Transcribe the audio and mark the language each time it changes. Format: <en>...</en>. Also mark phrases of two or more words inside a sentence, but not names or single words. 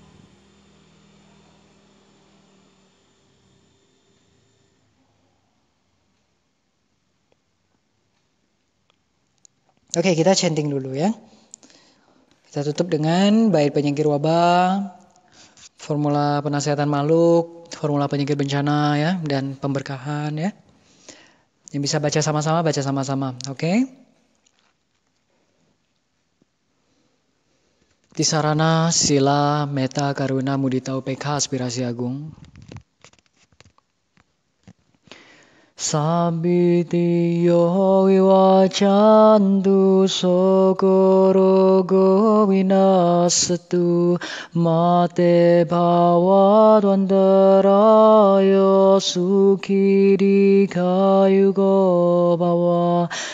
<id>Oke, kita chanting dulu ya. Kita tutup dengan bait penyingkir wabah, formula penasehatan makhluk, formula penyingkir bencana ya, dan pemberkahan ya. Yang bisa baca sama-sama, oke?</id> <pi>Tisarana sila meta karuna mudita upekha</pi> <id>aspirasi agung.</id> <pi>Sabitiyo vivacantu sokorogo vinasatu mate bhavadvandarayo sukhirikayugo bhava.</pi>